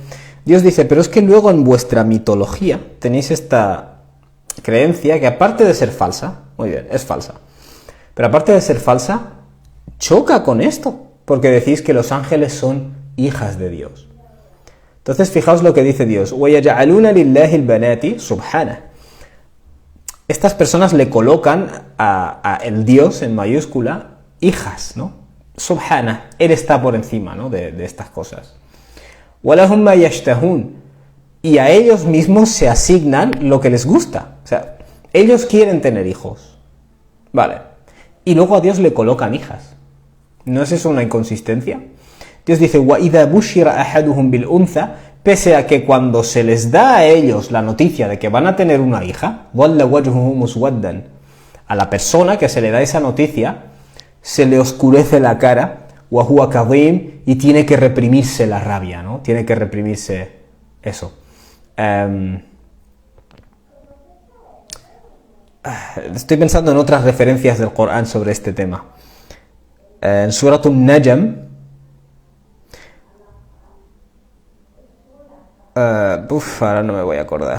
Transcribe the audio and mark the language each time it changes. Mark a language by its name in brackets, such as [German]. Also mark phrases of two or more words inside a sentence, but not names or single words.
[Spanish] Dios dice, pero es que luego en vuestra mitología tenéis esta creencia que aparte de ser falsa, muy bien, es falsa, pero aparte de ser falsa, choca con esto, porque decís que los ángeles son hijas de Dios. Entonces fijaos lo que dice Dios, [Arabic] وَيَجْعَلُونَ لِلَّهِ الْبَنَاتِ سُبْحَانَهُ. [Spanish] Estas personas le colocan a el Dios en mayúscula hijas, ¿no? Subhana, Él está por encima, ¿no? de estas cosas. [Arabic] وَلَهُمْ مَا يَشْتَهُونَ. [Spanish] Y a ellos mismos se asignan lo que les gusta. O sea, ellos quieren tener hijos. Vale. Y luego a Dios le colocan hijas. ¿No es eso una inconsistencia? Dios dice, [Arabic] وَإِذَا بُشِّرَ أَحَدُهُمْ بِالْأُنْثَى. [Spanish] Pese a que cuando se les da a ellos la noticia de que van a tener una hija, [Arabic] ظَلَّ وَجْهُهُ مُسْوَدًّا. [Spanish] A la persona que se le da esa noticia, se le oscurece la cara, [Arabic] وَهُوَ كَظِيمٌ, [Spanish] y tiene que reprimirse la rabia, ¿no? Tiene que reprimirse eso. Estoy pensando en otras referencias del Corán sobre este tema. En Surat An-Najm, ahora no me voy a acordar.